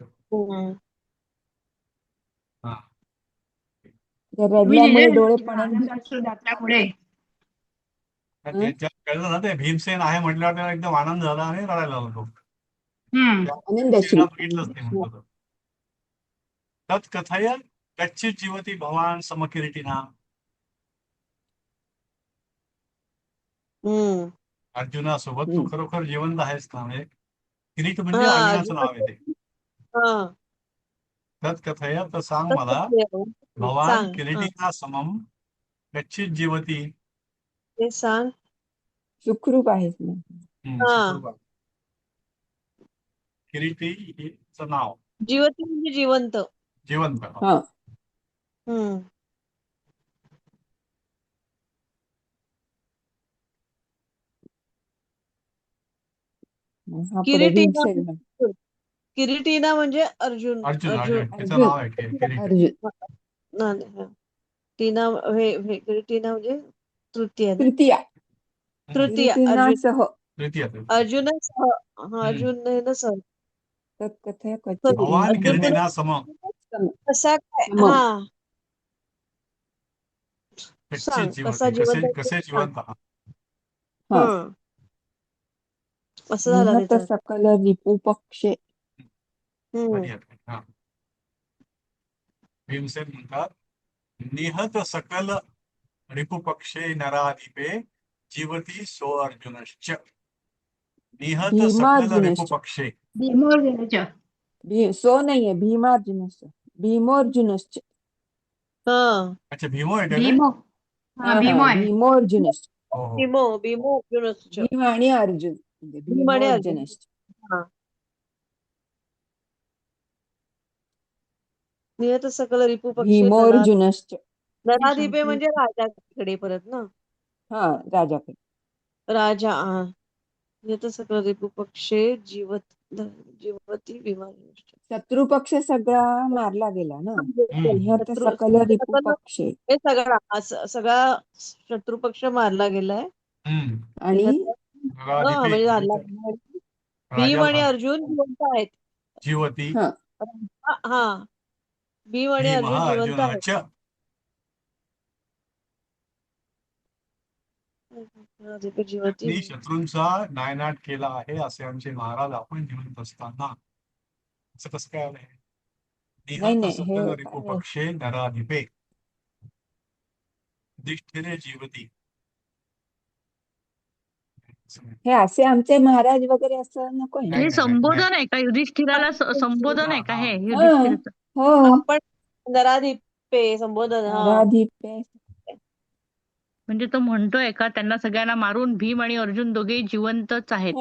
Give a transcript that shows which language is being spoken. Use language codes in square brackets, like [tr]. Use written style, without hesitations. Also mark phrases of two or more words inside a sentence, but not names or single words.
[mr] हम्म. हा. ते तुम्ही रडल्यामुळे लिहिलंय ना डोळे की पाण्याने आनंदाश्रू दाटल्यामुळे. हं? त्याच्यात कळलं ना, ते भीमसेन आहे म्हटल्यावर त्याला एकदम आनंद झाला आणि रडायला लागलो. त्या आनंदश्रू चेहरा बघितलंच नाही म्हणतो. [sa] तत् कथय कच्चित जीवती भवान समकिरीटिना. [mr] हम्म. अर्जुनासोबत तू हं. खरोखर जिवंत आहेस ना. म्हणजे किरीट म्हणजे हा अर्जुनाचं नाव आहे अजून ते. हा [sa] तत् कथय [mr] तर सांग तसंच मला, आहे. भवान सांग हा [sa] किरीटिना समम कच्चित जीवती. [mr] ते सांग सुखरूप आहेस ना. हा सुखरूप. किरीटी हिचं नाव जीवती म्हणजे जिवंत जिवंत. हा हम्म हा पुढे किरीटिना भीमसेन म्हण. किरीटिना म्हणजे अर्जुन अर्जुन अर्जुन अर्जुन त्याचं अर्जुन नाव आहे किरीट. अर्जुन हा. टीना हे किरीटिना म्हणजे तृतीय ना तृतीया तृतीय अर्जुन किरीटिनासह तृतीय. अर्जुन हा अर्जुन ना सर [sa] तत्कथय क्वचित [mr] सॉरी भवान जीवन अर्जुन [sa] किरीटिना सम [mr] कसा काय समम. हा कच्चित सांग कसा जीवती. जिवंत आहे ते कसे सांग जिवंत आहात. हा हं असं झालं निहत त्याचं [sa] सकल रिपू पक्षे. [mr] हम्म भारी आहे. हा. भीमसेन म्हणतात, [sa] निहत सकल रिपुपक्षे नराधिपे जीवती सो अर्जुनश्च. निहत सकल भीमार्जुनश्च रिपुपक्षे. [mr] भीमोर्जुनाच्या. सो नाहीये भीमार्जुनश्च भीमोर्जुनश्च. हा अच्छा, भीमो आहे का ते? भीमो. हा हा हा भीमो आहे. भीमोर्जुनश्च. हो हो. [sa] भीमो अर्जुनश्च [mr] भीम आणि अर्जुन म्हणजे भीम आणि अर्जुन भीमोर्जुनश्च. [sa] हा नियत सकल रिपू पक्षे भीमोर्जुनश्च. [mr] नराधिपे म्हणजे राजाकडे परत ना हा राजाकडे. [sa] राजा हा नियत सकल रिपू पक्षे जीवती विमान [mr] शत्रुपक्ष सगळा मारला गेला ना. निहत शत्रू [sa] सकल रिपू [mr] सकल पक्षे हे सगळा शत्रुपक्ष मारला गेलाय आणि निहत नराधिपे म्हणजे झाला म्हणजे भीम राजा आणि झाला. अर्जुन जिवंत आहेत जीवती हा हा भीम आणि भीम अर्जुन जिवंत आहेत अर्जुनश्च. [sa] नराधिपे जीवती [mr] त्यांनी शत्रूंचा नायनाट केला आहे असे आमचे महाराज आपण जिवंत असताना. असं कसं काय आलंय? नाही निहत नाही सकल हे रिपू काय [sa] पक्षे नराधिपे युधिष्ठिरे जीवती. [mr] हे असे आमचे महाराज वगैरे असं नको आहे ना. नाही हे नाही नाही नाही. संबोधन आहे का युधिष्ठिराला? संबोधन हा आहे का हा. हे हा युधिष्ठिरचं? हो आपण नराधिपे संबोधन हा नराधिपे. म्हणजे तो म्हणतोय का त्यांना सगळ्यांना मारून भीम आणि अर्जुन दोघेही जिवंतच आहेत